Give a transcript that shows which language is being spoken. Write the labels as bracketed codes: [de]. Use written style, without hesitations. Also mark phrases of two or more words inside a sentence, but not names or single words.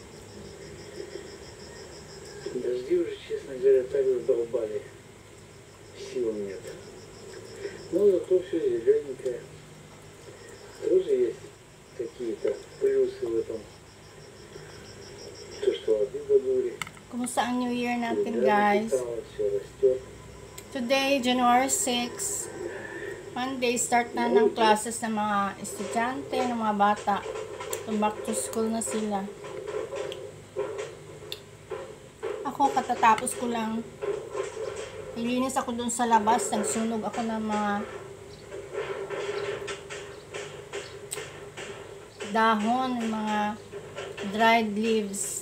[ru] Дожди уже, честно говоря, так задолбали. Сил нет. Но зато все зелененькое. Тоже есть какие-то плюсы в этом. То, что воды до бури. [tl] Kumusta ang New Year natin, guys? Today, January 6, Monday, start na ng classes ng mga estudyante, ng mga bata. So, [en] back to school [tl] na sila. Ako, katatapos ko lang. Nilinis ako dun sa labas. Nagsunog ako ng mga dahon, mga [en] dried leaves.